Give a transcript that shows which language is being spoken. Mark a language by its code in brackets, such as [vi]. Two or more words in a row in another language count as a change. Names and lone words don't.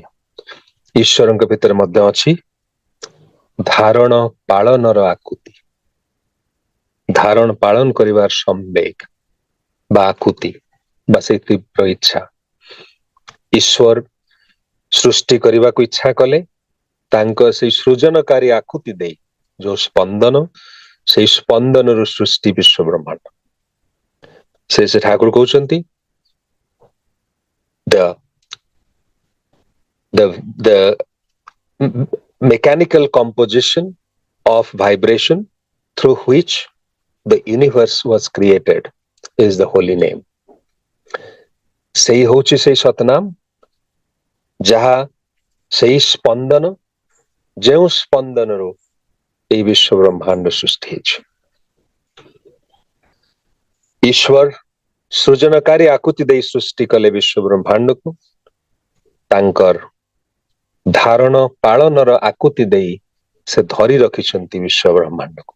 [or] ଈଶ୍ୱରଙ୍କ ଭିତରେ ମଧ୍ୟ ଅଛି ଧାରଣ ପାଳନର ଆକୁତି, ଧାରଣ ପାଳନ କରିବାର ସମ୍ବେଗ ବା ଆକୁତି ବା ସେଇ ତୀବ୍ର ଇଚ୍ଛା। ଈଶ୍ୱର ସୃଷ୍ଟି କରିବାକୁ ଇଚ୍ଛା କଲେ, ତାଙ୍କ ସେଇ ସୃଜନକାରୀ ଆକୁତି ଦେଇ ଯୋଉ ସ୍ପନ୍ଦନ, ସେଇ ସ୍ପନ୍ଦନରୁ ସୃଷ୍ଟି ବିଶ୍ୱ ବ୍ରହ୍ମାଣ୍ଡ। ସେ ଠାକୁର କହୁଛନ୍ତି [en] the mechanical composition of vibration through which the universe was created is the holy name. [or] ସେଇ ହଉଛି ସେଇ ସତନାମ, ଯାହା ସେଇ ସ୍ପନ୍ଦନ, ଯେଉଁ ସ୍ପନ୍ଦନରୁ ଏଇ ବିଶ୍ୱ ବ୍ରହ୍ମାଣ୍ଡ ସୃଷ୍ଟି ହେଇଛି। ଈଶ୍ୱର ସୃଜନକାରୀ ଆକୁତି ଦେଇ ସୃଷ୍ଟି କଲେ ବିଶ୍ୱ ବ୍ରହ୍ମାଣ୍ଡକୁ, ତାଙ୍କର ଧାରଣ ପାଳନର ଆକୁତି ଦେଇ ସେ ଧରି ରଖିଛନ୍ତି ବିଶ୍ୱ ବ୍ରହ୍ମାଣ୍ଡକୁ।